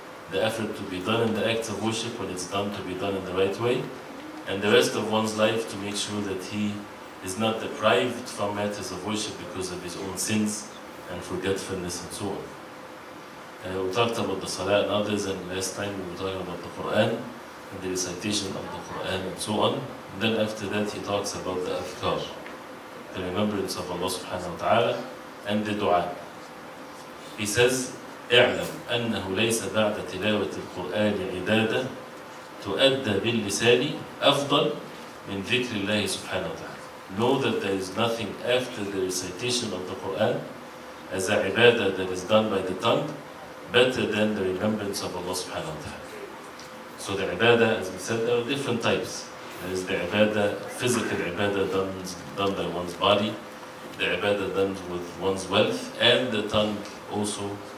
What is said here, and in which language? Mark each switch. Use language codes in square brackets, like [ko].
[en] The effort to be done in the acts of worship when it's done to be done in the right way, and the rest of one's life to make sure that he is not deprived from matters of worship because of his own sins and forgetfulness and so on. We talked about the salah and others, and last time we were talking about the Quran and the recitation of the Quran and so on. And then after that he talks about the adhkar, the remembrance of Allah subhanahu wa ta'ala, and the dua. He says, [ar] اعلم أنه ليس بعد تلاوة القرآن عبادة تؤدى باللسان أفضل من ذكر الله سبحانه وتعالى. [en] Know that there is nothing after the recitation of the Quran as a ibadah that is done by the tongue better than the remembrance of Allah subhanahu wa ta'ala. So the ibadah, as we said, there are different types. There is the ibadah, physical ibadah done by one's body, the ibadah done with one's wealth, and the tongue also.